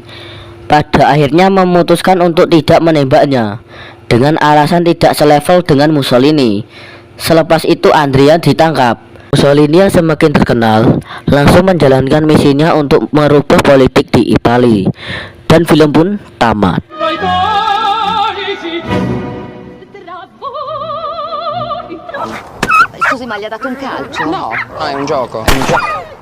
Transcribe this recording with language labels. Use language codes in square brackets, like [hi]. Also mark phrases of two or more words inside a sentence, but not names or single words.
[id] Pada akhirnya memutuskan untuk tidak menembaknya dengan alasan tidak selevel dengan Mussolini. Selepas itu Andrea ditangkap. Mussolini yang semakin terkenal langsung menjalankan misinya untuk merubah politik di Italia. Dan film pun tamat. [it] Scusi, ma gli ha dato un calcio? No, è un gioco.